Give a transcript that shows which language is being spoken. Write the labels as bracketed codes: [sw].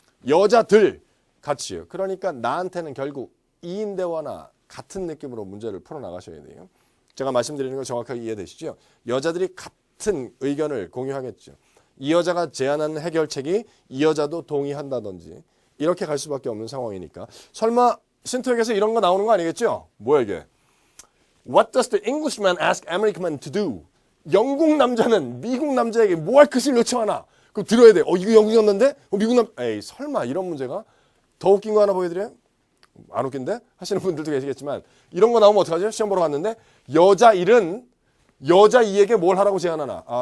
[ko] 여자들 같이요. 그러니까 나한테는 결국 2인 대화나 같은 느낌으로 문제를 풀어나가셔야 돼요. 제가 말씀드리는 거 정확하게 이해되시죠? 여자들이 같은 의견을 공유하겠죠. 이 여자가 제안하는 해결책이 이 여자도 동의한다든지 이렇게 갈 수밖에 없는 상황이니까 설마 신토에게서 이런 거 나오는 거 아니겠죠? 뭐야 이게? [en] What does the Englishman ask American to do? [ko] 영국 남자는 미국 남자에게 뭐 할 것을 요청하나? 그럼 들어야 돼. 이거 영국 남자인데? 미국 에이 설마 이런 문제가? 더 웃긴 거 하나 보여드려요? 안 웃긴데? 하시는 분들도 계시겠지만 이런 거 나오면 어떡하죠? 시험 보러 갔는데 여자 일은 여자 이에게 뭘 하라고 제안하나?